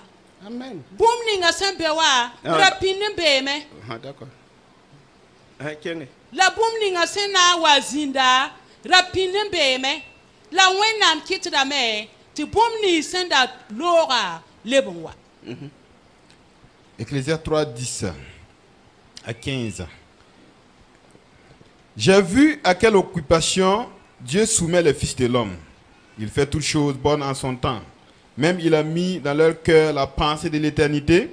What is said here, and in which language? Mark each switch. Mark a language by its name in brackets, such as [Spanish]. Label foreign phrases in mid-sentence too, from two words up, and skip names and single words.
[Mossi] amen bũmb ninga sẽn be wa ra pĩnd n beeme ha d'accord kenge la bũmb ninga sẽn na n wa zĩnda ra pĩnd n beeme la wẽnnaam kɩtdame tɩ bũmb nins sẽn da looga leb n wa [French] Ecclésiaste 3:10 à 15. J'ai vu à quelle occupation Dieu soumet les fils de l'homme. Il fait toutes choses bonnes en son temps. Même il a mis dans leur cœur la pensée de l'éternité.